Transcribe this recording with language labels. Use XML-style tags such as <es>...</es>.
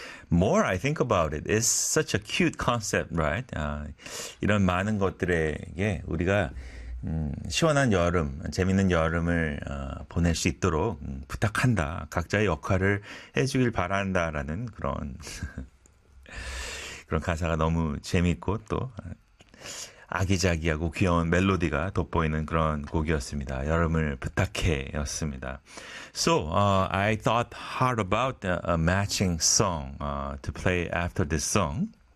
<en>More I think about it, it's such a cute concept, right?</en> <ko>이런 많은 것들에게 우리가 시원한 여름, 재밌는 여름을 보낼 수 있도록 부탁한다. 각자의 역할을 해주길 바란다라는 그런 그런 가사가 너무 재밌고 또 아기자기하고 귀여운 멜로디가 돋보이는 그런 곡이었습니다. 여름을 부탁해였습니다.</ko> <en>So, I thought hard about a matching song to play after this song.</en>